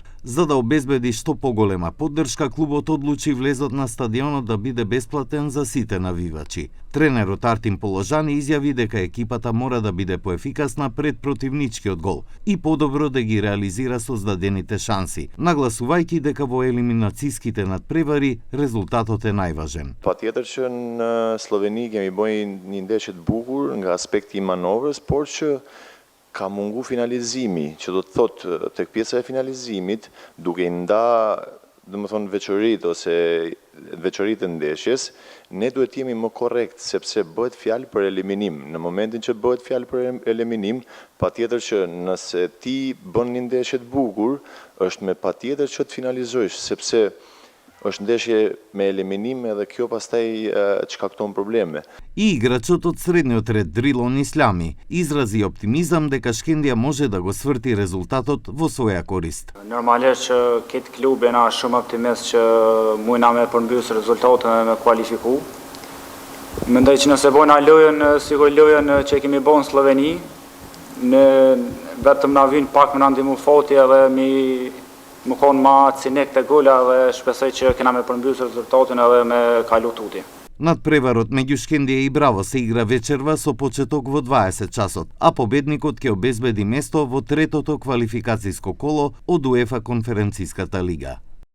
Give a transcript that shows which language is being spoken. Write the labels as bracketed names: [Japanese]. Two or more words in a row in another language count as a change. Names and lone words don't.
[Macedonian] За да обезбеди што поголема поддршка, клубот одлучи влезот на стадионот да биде бесплатен за сите навивачи. Тренерот Артим Положани изјави дека екипата мора да биде поефикасна пред противничкиот гол и подобро да ги реализира создадените шанси, нагласувајќи дека во елиминацијските надпревари резултатот е најважен. [Albanian] Patjetër që në Sloveni kemi bëjë një ndeshje të bukur nga aspekti i manovres, por që ka mungu finalizimi, që do të thotë tek pjesa e finalizimit, duke i nda, domethënë veçoritë ose veçoritë e ndeshjes, ne duhet jemi më korrekt sepse bëhet fjalë për eliminim. Në momentin që bëhet fjalë për eliminim, patjetër që nëse ti bën një ndeshje të bukur, është me patjetër që të finalizojsh, sepse është ndeshje me eliminim edhe kjo pastaj shkakton probleme. [Macedonian] И играчот од средниот ред Дрилон Ислами изрази оптимизам дека Шкендија може да го сврти резултатот во своја корист. [Albanian] Normalisht që këtë klub jena shumë optimist që mujna me përmbys rezultatën e me kualifiku. Mendoj që nëse bojna lojën, sigur lojën që kemi bën në Sloveni, ne vetëm na vin pak më na ndihmu foti edhe më konë ma cinik të gola dhe shpresoj që kena me përmbys rezultatin edhe me kalu tuti. [Macedonian] Надпреварот меѓу Шкендија и Браво се игра вечерва со почеток во 20 часот, а победникот ќе обезбеди место во третото квалификациско коло од УЕФА конференциската лига.